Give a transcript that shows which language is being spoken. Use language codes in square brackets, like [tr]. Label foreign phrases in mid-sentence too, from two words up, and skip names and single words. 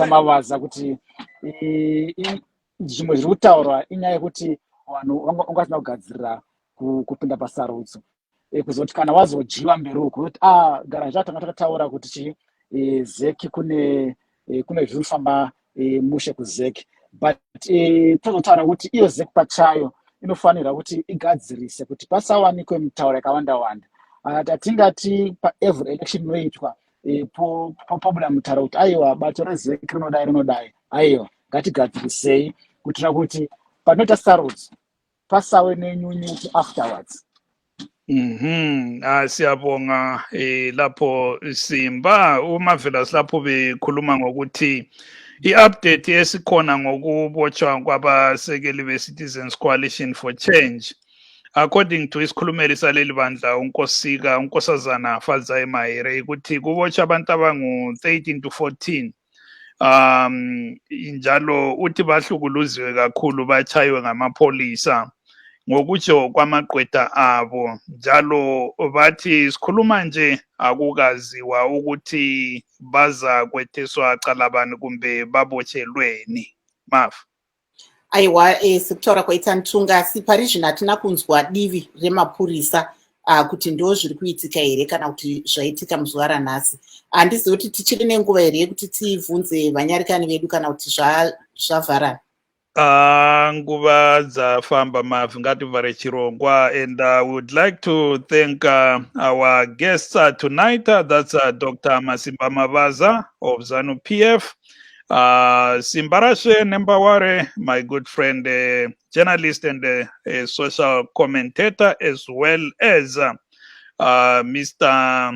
[sn] Mabaza kuti zvimwe zviri kutaurwa inyaya yekuti vanhu vangasina kugadzirira kupinda pasarudzo, kuzoti kana wazojiwa mberi uko kuti gara zvatanga takataura kuti zeki kune zviri kufamba mushe kuzeki, but tozotaura kuti iyo zeki pachayo inofanira kuti igadzirise kuti pasawanikwe mitauro yakawanda-wanda. Tatingati [en] paevery election [sn] inoitwa pobuda mutauro kuti aiwa bato rezeki rinodai, aiwa ngatigadzirisei kuitira kuti panoita sarudzo pasawe nenyunyutu afterwards. [nd] Siyabonga lapho Simba uMarvellous lapho bekhuluma ngokuthi i-update esikhona ngokubotshwa kwabasekeli be-Citizens Coalition for Change. [en] According to [nd] isikhulumeli saleli bandla unkosazana Fadzayi Mahere ukuthi kubotshwa abantu abangu-13 to 14 njalo uthi bahlukuluziwe kakhulu bachaywe ngamapholisa ngokutsho kwamagqwetha abo njalo bathi sikhuluma nje akukaziwa ukuthi baza kwetheswa cala bani kumbe babotshelweni. Maf [sn] aiwa sekutaura kwaita Ntunga sipari zvino hatina kunzwa divi remapurisa kuti ndo zviri kuitika here kana kuti zvaitika muzuva ranhasi. Handizivi kuti tichiri nenguva here yekuti tibvunze vanyarikani vedu kana kuti zvavharana. Nguva dzafamba Mav ngativhare chirongwa, [en] and we would like to thank our guests tonight. That's Dr. Masimba Mavaza of ZANU PF, Simbarashe Nembaware, my good friend, journalist and a social commentator, as well as Mr.